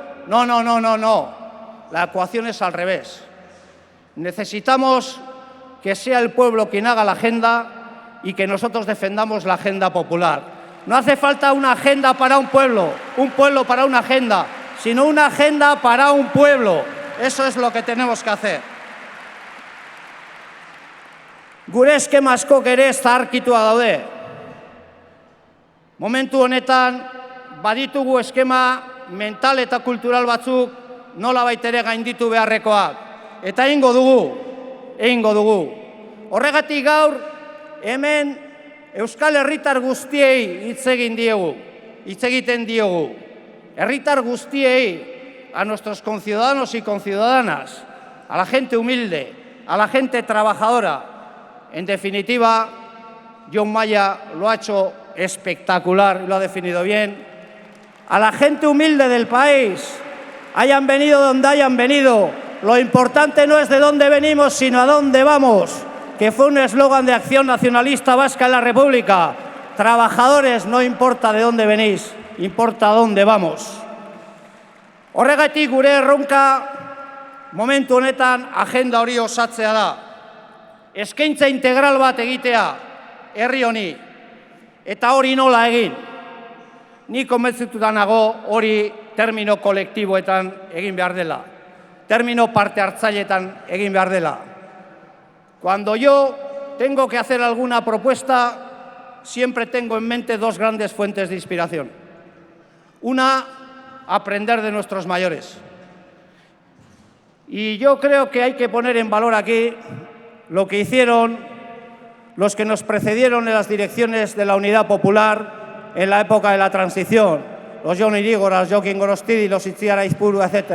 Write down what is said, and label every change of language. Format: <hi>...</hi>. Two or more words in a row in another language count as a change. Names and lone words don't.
<es>No. La ecuación es al revés. Necesitamos que sea el pueblo quien haga la agenda y que nosotros defendamos la agenda popular. No hace falta una agenda para un pueblo para una agenda, sino una agenda para un pueblo. Eso es lo que tenemos que hacer.</es> <eu>Gure eskema askok ere zaharkitua daude. Momentu honetan, baditugu eskema mental eta kultural batzuk nolabait ere gainditu beharrekoak. Eta egingo dugu. Horregatik gaur, hemen Euskal Herritar guztiei hitz egiten diogu. Herritar guztiei,</eu> <es>a nuestros conciudadanos y conciudadanas, a la gente humilde, a la gente trabajadora. En definitiva, Jon Maya lo ha hecho espectacular y lo ha definido bien. A la gente humilde del país, hayan venido donde hayan venido, lo importante no es de dónde venimos, sino a dónde vamos, que fue un eslogan de Acción Nacionalista Vasca en la República. Trabajadores, no importa de dónde venís, importa a dónde vamos.</es> <eu>Horregatik gure erronka momentu honetan agenda hori osatzea da. Eskaintza integral bat egitea herri honi, eta hori nola egin. Ni konbentzituta nago hori termino kolektiboetan egin behar dela, termino parte hartzailetan egin behar dela.</eu> <es>Cuando yo tengo que hacer alguna propuesta, siempre tengo en mente dos grandes fuentes de inspiración. Una, aprender de nuestros mayores. Y yo creo que hay que poner en valor aquí lo que hicieron los que nos precedieron en las direcciones de la Unidad Popular en la época de la transición, los Jon Irígora, los Jokin Gorostidi, los Itziar Aizpuru, etc.</es>